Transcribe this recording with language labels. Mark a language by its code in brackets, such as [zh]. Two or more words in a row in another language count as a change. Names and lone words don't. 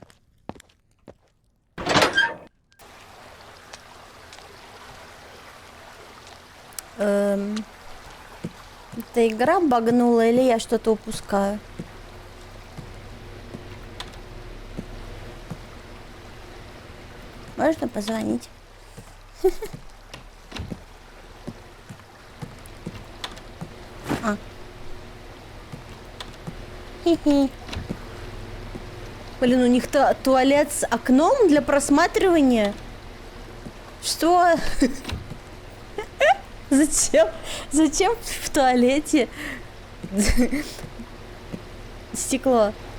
[ru] Эта игра багнула или я что-то упускаю? Можно позвонить? А. Хи-хи. Блин, у них туалет с окном для просматривания? Что? Зачем? Зачем в туалете стекло?